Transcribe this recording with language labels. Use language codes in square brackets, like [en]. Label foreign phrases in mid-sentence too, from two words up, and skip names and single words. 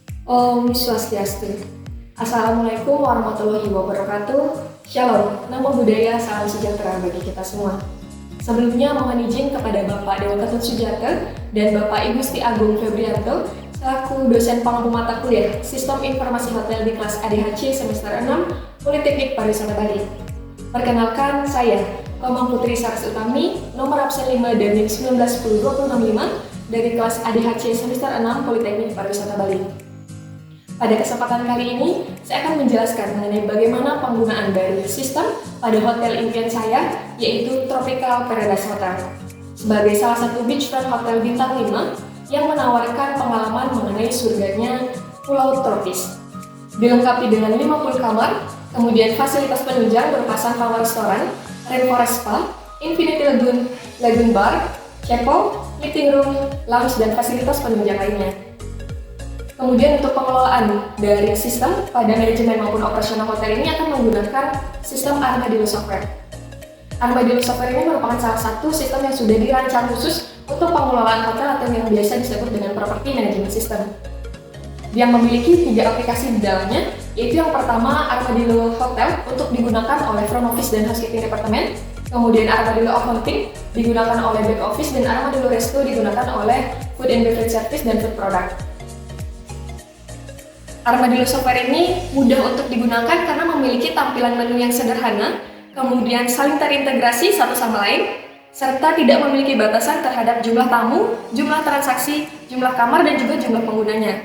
[ban] Om Swastiastu. [ar] السلام عليكم ورحمة الله وبركاته. [id] Shalom, [pi] namo buddhaya, [id] salam sejahtera bagi kita semua. Sebelumnya mohon izin kepada Bapak Dewa Ketut Sujata dan Bapak Ibu Gusti Agung Febrianto selaku dosen pengampu mata kuliah Sistem Informasi Hotel di kelas ADHC semester 6 Politeknik Pariwisata Bali. Perkenalkan saya, Komang Putri Saras Utami, nomor absen 5 dan NIM 1910265 dari kelas ADHC semester 6 Politeknik Pariwisata Bali. Pada kesempatan kali ini, saya akan menjelaskan mengenai bagaimana penggunaan dari sistem pada hotel impian saya, yaitu Tropical Paradise Hotel. Sebagai salah satu [en] beachfront hotel [id] bintang 5 yang menawarkan pengalaman mengenai surganya pulau tropis. Dilengkapi dengan 50 kamar, kemudian fasilitas penunjang berupa Sunflower Restaurant, Rainforest Spa, Infinity Lagoon Bar, chapel, [en] meeting room, [id] lounge, dan fasilitas penunjang lainnya. Kemudian untuk pengelolaan dari sistem pada manajemen maupun operasional hotel ini akan menggunakan sistem Armadillo Software. Armadillo Software ini merupakan salah satu sistem yang sudah dirancang khusus untuk pengelolaan hotel atau yang biasa disebut dengan [en] Property Management System. [id] Yang memiliki 3 aplikasi di dalamnya, yaitu yang pertama Armadillo Hotel untuk digunakan oleh [en] front office [id] dan [en] housekeeping department, [id] kemudian Armadillo Accounting digunakan oleh [en] back office, [id] dan Armadillo Resto digunakan oleh [en] food and beverage service [id] dan [en] food product. [id] Armadillo Software ini mudah untuk digunakan karena memiliki tampilan menu yang sederhana, kemudian saling terintegrasi satu sama lain, serta tidak memiliki batasan terhadap jumlah tamu, jumlah transaksi, jumlah kamar, dan juga jumlah penggunanya.